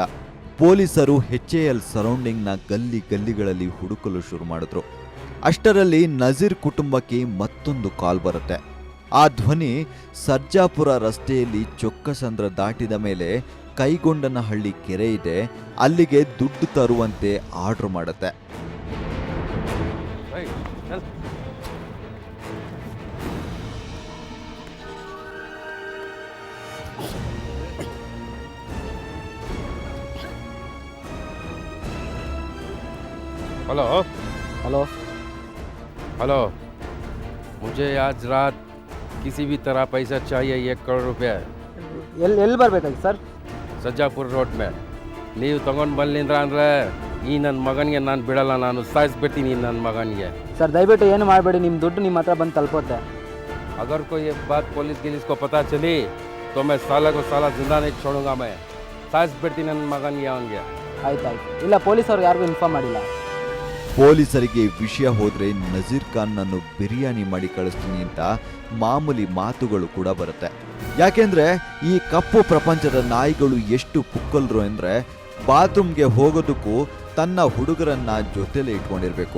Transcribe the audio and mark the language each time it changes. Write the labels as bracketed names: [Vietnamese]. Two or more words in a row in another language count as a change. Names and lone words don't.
[Kannada] ಪೊಲೀಸರು HAL ಸರೌಂಡಿಂಗ್ನ ಗಲ್ಲಿಗಳಲ್ಲಿ ಹುಡುಕಲು ಶುರು ಮಾಡಿದ್ರು. ಅಷ್ಟರಲ್ಲಿ ನಜೀರ್ ಕುಟುಂಬಕ್ಕೆ ಮತ್ತೊಂದು ಕಾಲ್ ಬರುತ್ತೆ. ಆ ಧ್ವನಿ ಸರ್ಜಾಪುರ ರಸ್ತೆಯಲ್ಲಿ ಚೊಕ್ಕಸಂದ್ರ ದಾಟಿದ ಮೇಲೆ ಕೈಗೊಂಡನಹಳ್ಳಿ ಕೆರೆ ಇದೆ, ಅಲ್ಲಿಗೆ ದುಡ್ಡು ತರುವಂತೆ ಆರ್ಡರ್ ಮಾಡುತ್ತೆ. [Hindi] हेलो हेलो हेलो, मुझे आज रात किसी भी तरह पैसा चाहिए, 1 करोड़ रुपये. [Kannada] ಎಲ್ಲಿ ಬರಬೇಕಾಗಿ ಸರ್? ಸಜ್ಜಾಪುರ ರೋಡ್ ಮೇಲೆ ನೀವು ತಗೊಂಡು ಬಂದ್ಲಿಂದ್ರ ಅಂದರೆ ಈ ನನ್ನ ಮಗನಿಗೆ ನಾನು ಬಿಡಲ್ಲ, ನಾನು ಸಾಯಿಸ್ಬಿಡ್ತೀನಿ ನನ್ನ ಮಗನಿಗೆ. ಸರ್ ದಯವಿಟ್ಟು ಏನು ಮಾಡಬೇಡಿ, ನಿಮ್ಮ ದುಡ್ಡು ನಿಮ್ಮ ಹತ್ರ ಬಂದು ತಲುಪುತ್ತೆ. [Hindi] अगर कोई ये बात पुलिस गिलिस को पता चली तो मैं साला को साला जिंदा नहीं छोड़ूंगा. [Kannada] मैं ಸಾಯಿಸ್ಬಿಡ್ತೀನಿ ನನ್ನ ಮಗನಿಗೆ ಅವನಿಗೆ. ಆಯ್ತಾಯ್ತು. ಇಲ್ಲ, ಪೊಲೀಸವ್ರು ಯಾರಿಗೂ ಇನ್ಫಾರ್ಮ್ ಮಾಡಿಲ್ಲ. ಪೊಲೀಸರಿಗೆ ವಿಷಯ ಹೋದ್ರೆ ನಜೀರ್ ಖಾನ್ನನ್ನು ಬಿರಿಯಾನಿ ಮಾಡಿ ಕಳಿಸ್ತೀನಿ ಅಂತ ಮಾಮೂಲಿ ಮಾತುಗಳು ಕೂಡ ಬರುತ್ತೆ. ಯಾಕೆಂದ್ರೆ ಈ ಕಪ್ಪು ಪ್ರಪಂಚದ ನಾಯಿಗಳು ಎಷ್ಟು ಪುಕ್ಕಲ್ರು ಅಂದ್ರೆ ಬಾತ್ರೂಮ್ಗೆ ಹೋಗೋದಕ್ಕೂ ತನ್ನ ಹುಡುಗರನ್ನ ಜೊತೆಲೇ ಇಟ್ಕೊಂಡಿರ್ಬೇಕು.